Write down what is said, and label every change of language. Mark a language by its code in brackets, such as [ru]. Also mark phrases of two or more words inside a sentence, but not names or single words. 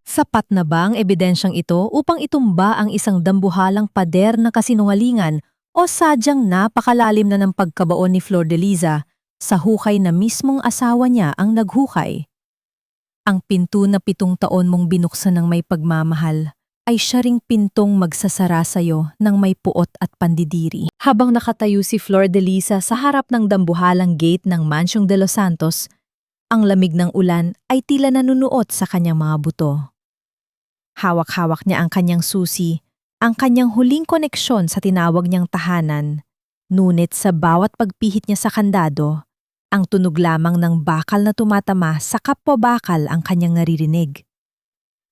[tl] Sapat na ba ang ebidensyang ito upang itumba ang isang dambuhalang pader na kasinungalingan o sadyang napakalalim na ng pagkabaon ni Flor de Liza sa hukay na mismong asawa niya ang naghukay? Ang pinto na 7 taon mong binuksan ng may pagmamahal ay siya ring pintong magsasara sa'yo ng may puot at pandidiri. Habang nakatayo si Flor de Liza sa harap ng dambuhalang gate ng Mansyong de los Santos, ang lamig ng ulan ay tila nanunuot sa kanyang mga buto. Hawak-hawak niya ang kanyang susi, ang kanyang huling koneksyon sa tinawag niyang tahanan. Ngunit sa bawat pagpihit niya sa kandado, ang tunog lamang ng bakal na tumatama sa kapwa bakal ang kanyang naririnig.